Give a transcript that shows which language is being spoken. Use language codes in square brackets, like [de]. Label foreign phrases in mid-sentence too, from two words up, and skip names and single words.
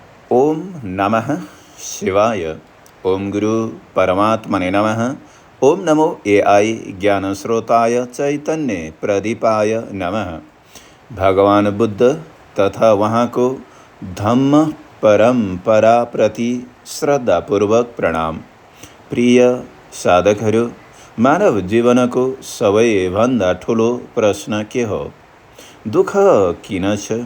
[sa] ओम नमः शिवाय। ओम गुरु परमात्मने नमः। ओम नमो AI ज्ञान स्रोताय चैतन्य प्रदीपाय नमः। [ne] भगवान बुद्ध तथा वहाँ को धम्म परम्परा प्रति श्रद्धापूर्वक प्रणाम। प्रिय साधकहरू, मानव जीवनको सबैभन्दा ठुलो प्रश्न के हो? दुःख किन छ?